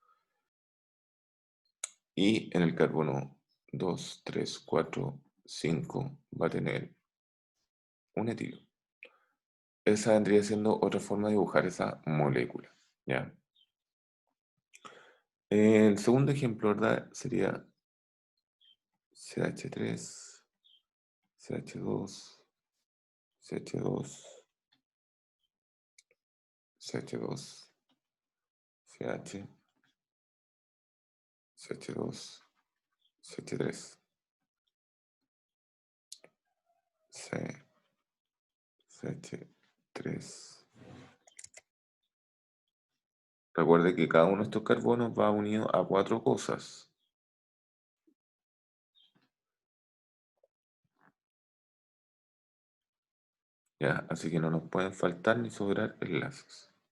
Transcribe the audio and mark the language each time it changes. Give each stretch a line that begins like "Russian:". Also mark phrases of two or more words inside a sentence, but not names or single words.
Spanish: Y en el carbono 2, 3, 4, 5 va a tener un etilo. Esa vendría siendo otra forma de dibujar esa molécula, ¿ya? El segundo ejemplo, ¿verdad? Sería CH3, CH2, CH2, CH2, CH, CH2, CH3, C, CH3. Recuerde que cada uno de estos carbonos va unido a cuatro cosas. ¿Ya? Así que no nos pueden faltar ni sobrar enlaces.